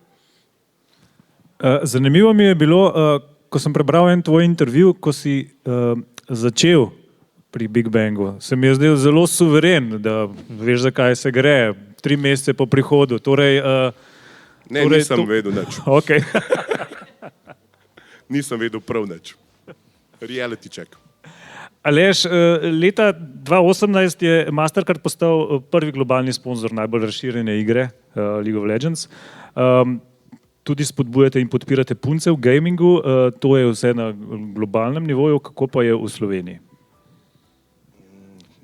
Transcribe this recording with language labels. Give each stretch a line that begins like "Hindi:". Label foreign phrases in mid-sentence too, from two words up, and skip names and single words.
Slovenian: Zanimivo mi je bilo, ko sem prebral en tvoj intervju, ko si začel pri Big Bangu, se mi je zdel zelo suveren, da veš, zakaj se gre, 3 mesece po prihodu. Ne, nisem vedel nič. Ok. Nisem vedel prav nič.
English: Reality check.
Slovenian: Aleš, leta 2018 je Mastercard postal prvi globalni sponzor najbolj razširjene igre League of Legends. Tudi spodbujate in podpirate punce v gamingu, to je vse na globalnem nivoju, kako pa je v Sloveniji?